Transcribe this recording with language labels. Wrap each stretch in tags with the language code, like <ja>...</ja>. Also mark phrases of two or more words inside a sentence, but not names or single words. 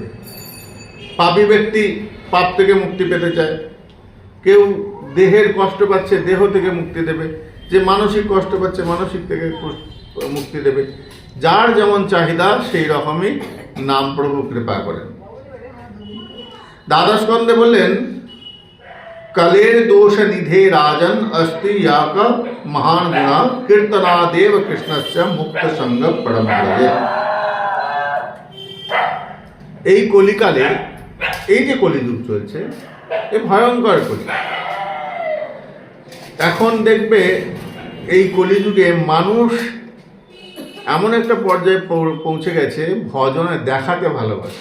<bn>পাপী ব্যক্তি পাপ থেকে মুক্তি পেতে চায়, কেউ দেহের কষ্ট পাচ্ছে দেহ থেকে মুক্তি দেবে, যে মানসিক কষ্ট পাচ্ছে মানসিক থেকে মুক্তি দেবে। যার যেমন চাহিদা সেই রকমই নাম প্রভু কৃপা করেন। দ্বাদশ স্কন্ধে বললেন,</bn> <sa>কালের দোষ নিধে রাজন अस्ति याक महान गुणा कीर्तनादेव कृष्णस्य मुक्त संग परम भजे।</sa> <bn>এই কলিকালে, এই যে কলিযুগ চলছে, এ ভয়ঙ্কর কলি। এখন দেখবে এই কলিযুগে মানুষ এমন একটা পর্যায়ে পৌঁছে গেছে, ভজনে দেখাতে ভালোবাসে।</bn>